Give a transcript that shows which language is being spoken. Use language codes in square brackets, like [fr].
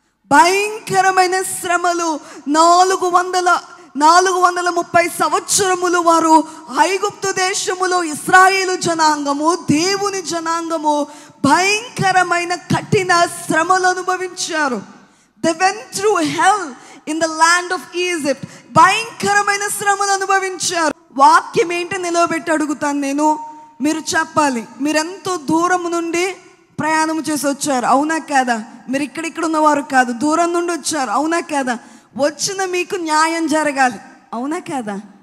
[te] భయంకరమైన శ్రమలు, 430 సంవత్సరములు వారు ఐగుప్తు దేశములో ఇశ్రాయేలు జనాంగము, దేవుని జనాంగము భయంకరమైన కఠిన శ్రమలు అనుభవించారు. [en] They went through hell in the land of Egypt. [te] భయంకరమైన శ్రమలు అనుభవించారు. వాక్యం ఏంటి నిలవబెట్టి అడుగుతాను నేను, మీరు చెప్పాలి. మీరెంతో దూరం నుండి ప్రయాణం చేసి వచ్చారు, అవునా కాదా? మీరు ఇక్కడ ఉన్నవారు కాదు, దూరం నుండి వచ్చారు, అవునా కాదా? వచ్చిన మీకు న్యాయం జరగాలి, అవునా కాదా?